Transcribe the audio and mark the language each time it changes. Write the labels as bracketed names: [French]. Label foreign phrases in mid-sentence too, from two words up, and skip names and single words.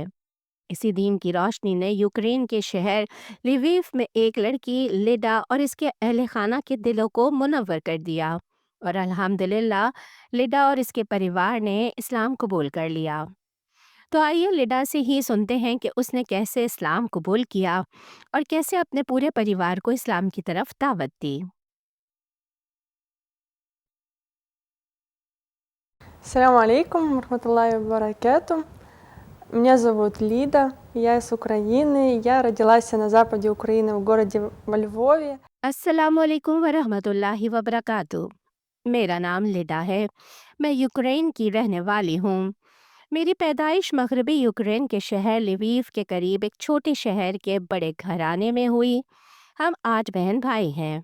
[Urdu] اسی دین کی روشنی نے یوکرین کے شہر لیویف میں ایک لڑکی لیڈا اور اس کے اہل خانہ کے دلوں کو منور کر دیا، اور الحمدللہ لیڈا اور اس کے پریوار نے اسلام قبول کر لیا۔ تو آئیے لیڈا سے ہی سنتے ہیں کہ اس نے کیسے اسلام قبول کیا اور کیسے اپنے پورے پریوار کو اسلام کی طرف دعوت دی۔ [Arabic] السلام عليكم، رحمة الله وبركاته. [Russian] Меня зовут Лида, я из Украины. Я родилась на западе Украины в городе во Львове. [Arabic] السلام علیکم ورحمۃ اللہ وبرکاتہ۔ [Urdu] میرا نام لیڈا ہے، میں یوکرین کی رہنے والی ہوں۔ میری پیدائش مغربی یوکرین کے شہر لیویف کے قریب ایک چھوٹے شہر کے بڑے گھرانے میں ہوئی۔ ہم 8 بہن بھائی ہیں۔